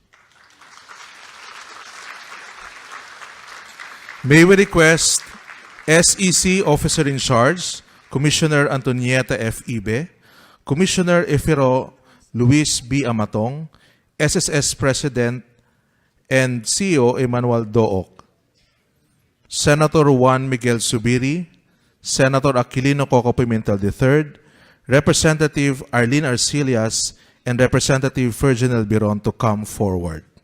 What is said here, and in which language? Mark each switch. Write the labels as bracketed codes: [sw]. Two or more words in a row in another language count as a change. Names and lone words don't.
[en] May we request SEC Officer in Charge, Commissioner Antonieta F. Ibe, Commissioner Efiro Luis B. Amatong, SSS President and CEO Emmanuel Dook, Senator Juan Miguel Subiri, Senator Aquilino Coco Pimentel III, Representative Arlene Arcillas, and Representative Virginal Biron to come forward.